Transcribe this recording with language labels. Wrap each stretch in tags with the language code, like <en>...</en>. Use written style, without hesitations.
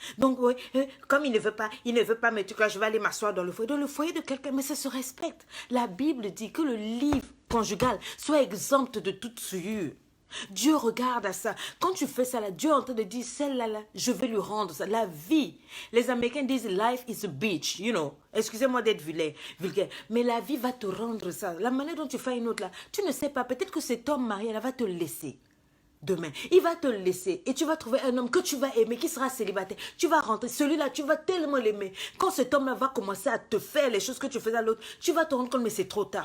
<fr>Donc, oui, comme il ne veut pas me tuer, je vais aller m'asseoir dans le foyer. Dans le foyer de quelqu'un, mais ça se respecte. La Bible dit que le livre conjugal soit exempt de toute souillure. Dieu regarde à ça. Quand tu fais ça, là, Dieu est en train de dire, celle-là, là, je vais lui rendre ça. La vie. Les Américains disent,</fr> <en>life is a bitch, you know.</en> <fr>Excusez-moi d'être vulgaire. Mais la vie va te rendre ça. La manière dont tu fais une autre, là, tu ne sais pas. Peut-être que cet homme marié, là, va te laisser. Demain, il va te laisser et tu vas trouver un homme que tu vas aimer, qui sera célibataire. Tu vas rentrer, celui-là, tu vas tellement l'aimer. Quand cet homme-là va commencer à te faire les choses que tu faisais à l'autre, tu vas te rendre compte, mais c'est trop tard.</fr>